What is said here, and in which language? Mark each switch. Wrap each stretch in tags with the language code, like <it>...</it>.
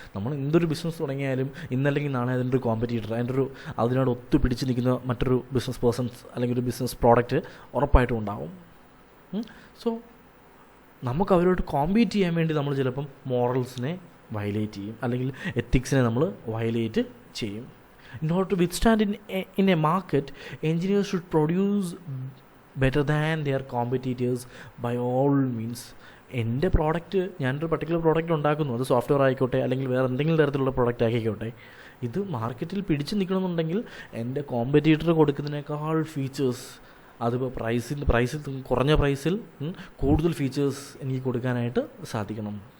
<ml>നമ്മൾ എന്തൊരു ബിസിനസ് തുടങ്ങിയാലും ഇന്നല്ലെങ്കിൽ നാളെ അതിൻ്റെ ഒരു കോമ്പറ്റീറ്റർ, അതിനോട് ഒത്തു പിടിച്ച് നിൽക്കുന്ന മറ്റൊരു ബിസിനസ് പേഴ്സൺസ് അല്ലെങ്കിൽ ഒരു ബിസിനസ് പ്രോഡക്റ്റ് ഉറപ്പായിട്ടും ഉണ്ടാവും. സോ നമുക്ക് അവരോട് കോമ്പീറ്റ് ചെയ്യാൻ വേണ്ടി നമ്മൾ ചിലപ്പം മോറൽസിനെ വയലേറ്റ് ചെയ്യും, അല്ലെങ്കിൽ എത്തിക്സിനെ നമ്മൾ വയലേറ്റ് ചെയ്യും.</ml> <en>In order to withstand in a market, engineers should produce better than their competitors by all means.</en> <ml>എൻ്റെ പ്രോഡക്റ്റ്, ഞാനൊരു പർട്ടിക്കുലർ പ്രോഡക്റ്റ് ഉണ്ടാക്കുന്നു, അത് സോഫ്റ്റ്വെയർ ആയിക്കോട്ടെ അല്ലെങ്കിൽ വേറെ എന്തെങ്കിലും തരത്തിലുള്ള പ്രോഡക്റ്റ് ആയിക്കോട്ടെ, ഇത് മാർക്കറ്റിൽ പിടിച്ച് നിൽക്കണമെന്നുണ്ടെങ്കിൽ എൻ്റെ കോമ്പറ്റീറ്റർ കൊടുക്കുന്നതിനേക്കാൾ ഫീച്ചേഴ്സ്, അതിപ്പോൾ പ്രൈസിൽ കുറഞ്ഞ പ്രൈസിൽ കൂടുതൽ ഫീച്ചേഴ്സ് എനിക്ക് കൊടുക്കാനായിട്ട് സാധിക്കണം.</ml>